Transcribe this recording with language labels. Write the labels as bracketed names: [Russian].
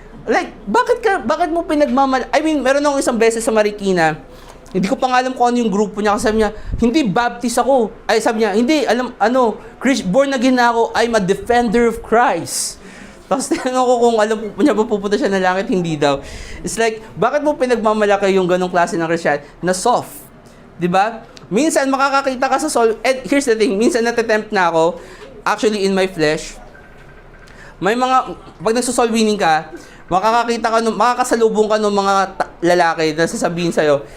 [Filipino] Like, bakit mo I mean, meron akong isang beses sa Marikina, hindi ko pa alam kung ano yung grupo niya, kasi sabi niya, hindi Baptist ako. Ay, sabi niya, hindi, born again na ako, [English] I'm a defender of Christ. [Filipino] Tapos tinanong ko kung alam niya ba pupunta siya ng langit, hindi daw. [English] It's like, [Filipino] bakit mo pinagmamalaki yung ganong klase ng Christian na soft? Diba? Minsan makakakita ka sa soul, [English] and here's the thing, [Filipino] minsan natatempt na ako, [English] actually in my flesh, [Filipino] may mga, pag nagsosoul winning ka, makakasalubong ka ng mga lalaki na sasabihin sa'yo.